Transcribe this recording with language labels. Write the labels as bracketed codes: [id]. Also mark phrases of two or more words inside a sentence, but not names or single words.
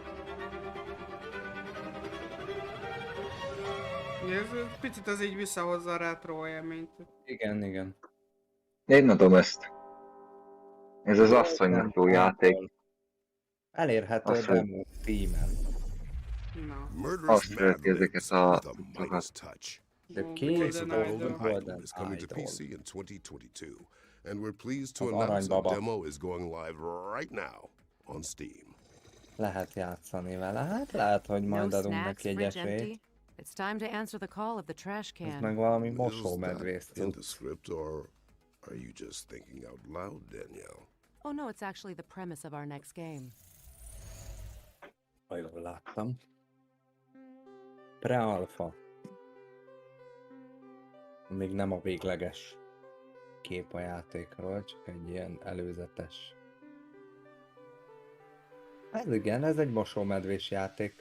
[hu] Ez picit az így visszahozza a retro élményt. Igen. Én adom ezt. Ez az asszonynak jó játék. Elérhető Azt demo Steam-en. Na. [en] Murderous [hu] Azt szereti [en] Mad [hu] ezeket [en] Libs with a [hu] a... [en] Midas touch. The Golden Case Case of of Golden Golden Idol is coming to Idol. PC in 2022, and we're pleased to [hu] Az [en] announce a [hu] aranybaba. [en] demo is going live right now on Steam. [hu] Lehet játszani vele, hát lehet, hogy [en] No [hu] majd adunk [en] snacks, [hu] neki egy [en] fridge [hu] esélyt. [en] empty. It's time to answer the call of the trash [hu] Ez [en] can. [hu] meg valami [en] Is [hu] mosómedvész [en] that in the [hu] cucc. [en] script, or are you just thinking out loud, Danielle? Oh no, it's actually the premise of our next game. [hu] Ha jól láttam. Pre-alpha. Még nem a végleges kép a játékról, csak egy ilyen előzetes. Ez igen, ez egy mosómedvés játék.